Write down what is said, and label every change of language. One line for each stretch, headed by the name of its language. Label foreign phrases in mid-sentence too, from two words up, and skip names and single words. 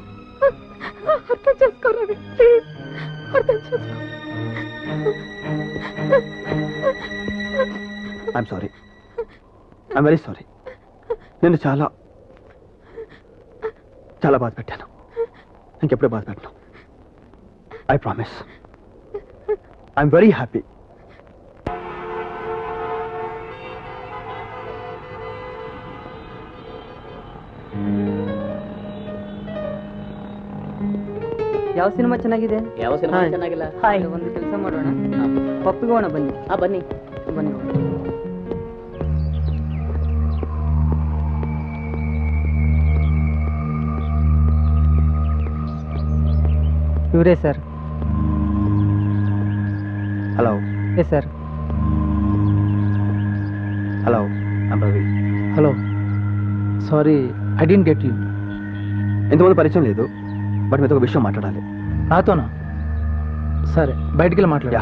Telugu: అర్థం చేసుకోరావి, ప్లీజ్ అర్థం చేసుకో.
English: I'm sorry, I'm very sorry.
Telugu: నేను చాలా చాలా బాధ పెట్టాను. ఇంకెప్పుడూ బాధ పెట్టను.
English: I promise. I'm very happy.
Kannada: ಯಾವ ಸಿನಿಮಾ ಚೆನ್ನಾಗಿದೆ? ಯಾವ ಸಿನಿಮಾ ಚೆನ್ನಾಗಿಲ್ಲ? ಒಂದು ಕೆಲಸ ಮಾಡೋಣ, ಪಪ್ಪಿಗೆ ಹೋಗೋಣ ಬನ್ನಿ. ಬನ್ನಿ ಬನ್ನಿ. ಇವರೇ ಸರ್.
Telugu: హలో.
English: yes sir. హలో, I'm Ravi. హలో, sorry I don't get you.
Telugu: ఇంతమంది పరిచయం లేదు, బట్ మీతో ఒక విషయం మాట్లాడాలి. నాతోనా? సరే, బయటికి వెళ్ళి మాట్లాడా.